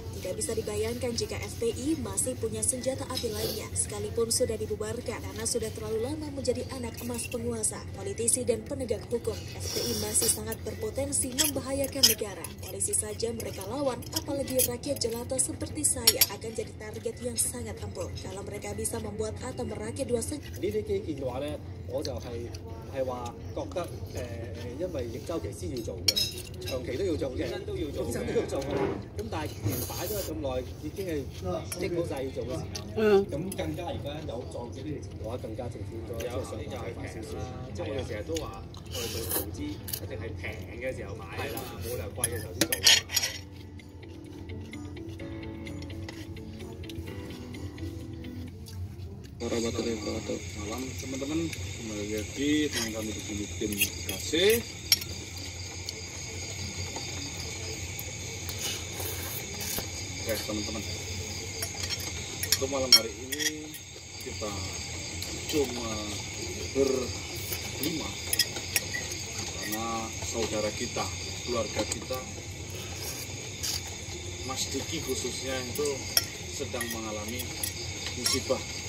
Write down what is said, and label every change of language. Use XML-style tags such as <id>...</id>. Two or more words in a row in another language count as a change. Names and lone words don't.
<id>Tidak bisa dibayangkan jika FPI masih punya senjata api lainnya, sekalipun sudah dibubarkan karena sudah terlalu lama menjadi anak emas penguasa, politisi dan penegak hukum. FPI masih sangat berpotensi membahayakan negara. Polisi saja mereka lawan, apalagi rakyat jelata seperti saya akan jadi target yang sangat empuk. Kalau mereka bisa membuat atau merakit dua senjata.</id> <yue>呢啲基建嘅話咧，我就係話覺得因為逆周期先要做嘅，長期都要做嘅，本身都要做嘅，本身都要做嘅。咁但係既然擺咗咁耐，已經係積好晒要做嘅時候，咁更加而家有撞住呢條情況，更加政府應該即係想快快少少啦。即係我哋成日都話，我哋做投資一定係平嘅時候買㗎嘛，冇理由貴嘅時候先做㗎。</yue> <ar>ورحمة الله وبركاته.</ar> <id>Malam teman-teman, kembali lagi dengan kami di sini tim KC. Oke teman-teman, untuk malam hari ini kita cuma berlima karena saudara kita, keluarga kita, Mas Diki khususnya itu sedang mengalami musibah.</id>